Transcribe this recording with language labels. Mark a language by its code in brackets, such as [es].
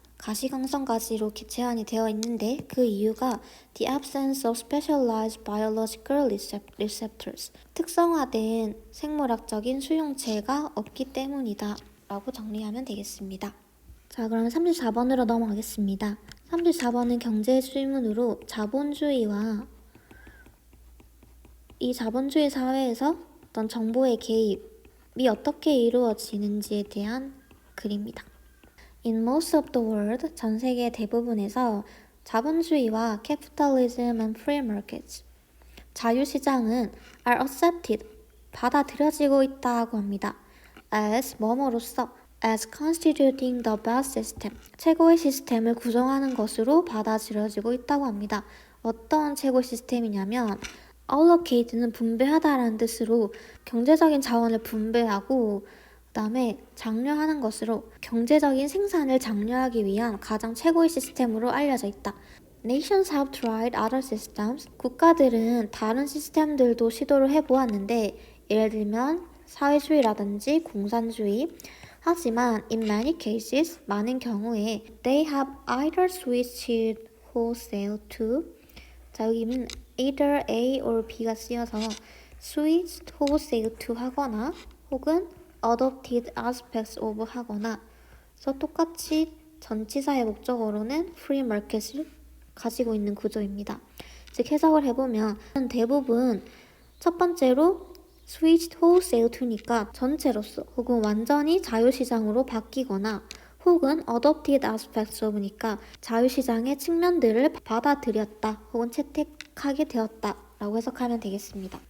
[ko] 가시광선까지로 제한이 되어 있는데 그 이유가 [en] the absence of specialized biological receptors, [ko] 특성화된 생물학적인 수용체가 없기 때문이다 라고 정리하면 되겠습니다. 자, 그럼 34번으로 넘어가겠습니다. 34번은 경제 질문으로 자본주의와 이 자본주의 사회에서 어떤 정보의 개입이 어떻게 이루어지는지에 대한 글입니다. [en] In most of the world, [ko] 전 세계 대부분에서 자본주의와 [en] capitalism and free markets, [ko] 자유시장은 [en] are accepted, [ko] 받아들여지고 있다고 합니다. as 뭐뭐로서, [en] as constituting the best system, [ko] 최고의 시스템을 구성하는 것으로 받아들여지고 있다고 합니다. 어떤 최고 시스템이냐면 allocate는 분배하다라는 뜻으로 경제적인 자원을 분배하고 그 다음에 장려하는 것으로 경제적인 생산을 장려하기 위한 가장 최고의 시스템으로 알려져 있다. [en] Nations have tried other systems. [ko] 국가들은 다른 시스템들도 시도를 해보았는데 예를 들면 사회주의라든지 공산주의. 하지만 [en] in many cases, [ko] 많은 경우에 [en] they have either switched wholesale to, [ko] 자, 여기는 either A or B가 쓰여서 [en] switched wholesale to [ko] 하거나 혹은 [en] adopted aspects of [ko] 하거나, 그래서 똑같이 전치사의 목적어로는 free market을 가지고 있는 구조입니다. 즉 해석을 해보면 대부분 첫 번째로 [en] switched wholesale to [ko] 니까 전체로서 혹은 완전히 자유시장으로 바뀌거나 혹은 [en] adopted aspects of [ko] 니까 자유시장의 측면들을 받아들였다 혹은 채택하게 되었다 라고 해석하면 되겠습니다.